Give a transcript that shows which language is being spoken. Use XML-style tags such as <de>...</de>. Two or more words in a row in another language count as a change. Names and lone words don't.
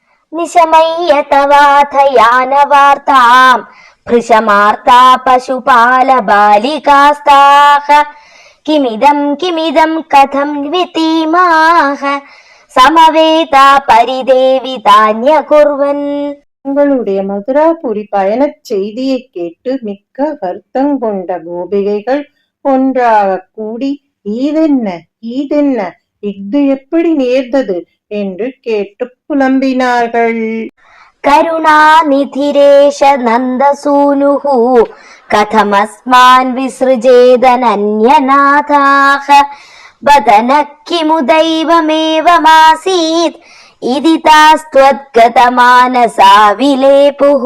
<sa>निशमय्य तवाथ यानवार्ताम् भृशमार्ता पशुपालबालिकास्ताः किमिदं कथं वितीमाः समवेता परिदेवितान्यकुर्वन्.</sa> <ta>உங்களுடைய மதுராபுரி பயணச் செய்தியை கேட்டு மிக்க வருத்தங்கொண்ட கோபிகைகள் ஒன்றாக கூடி ஈதென்ன இஃது எப்படி நேர்ந்தது என்று கேட்டு புலம்பினார்கள்.</ta> <sa>करुणानिधिरेष नन्दसूनुः कथमस्मान् विसृजेदनन्यनाथाः वदन किमु दैवमेवमासीत् इति तास्त्वद्गतमानसा विलेपुः.</sa>